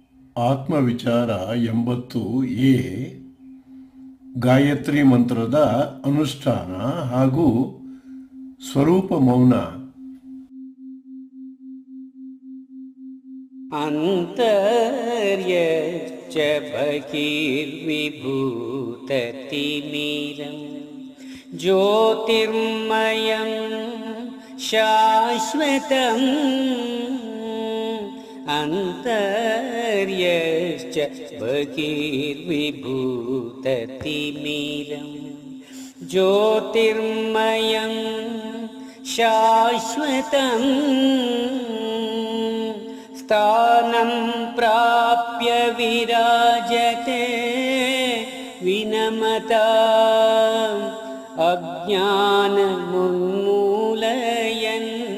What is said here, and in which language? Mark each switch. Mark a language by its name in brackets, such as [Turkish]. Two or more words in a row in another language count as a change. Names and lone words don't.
[Kannada] ಆತ್ಮವಿಚಾರ 80A ಗಾಯತ್ರಿ ಮಂತ್ರದ ಅನುಷ್ಠಾನ ಹಾಗೂ ಸ್ವರೂಪ ಮೌನ. [Sanskrit] ಅಂತರ್ಯಶ್ಚ ಬಹಿರ್ವಿಭೂತತಿಮಿರಂ ಜ್ಯೋತಿರ್ಮಯಂ ಶಾಶ್ವತಂ ಅಂತರ್ಯಶ್ಚ ಬಹಿರ್ವಿಭೂತತಿಮಿರಂ ಜ್ಯೋತಿರ್ಮಯಂ ಶಾಶ್ವತಂ ಸ್ಥಾನಂ ಪ್ರಾಪ್ಯ ವಿರಾಜತೆ ವಿನಮತಾ ಅಜ್ಞಾನಮುನ್ಮೂಲಯನ್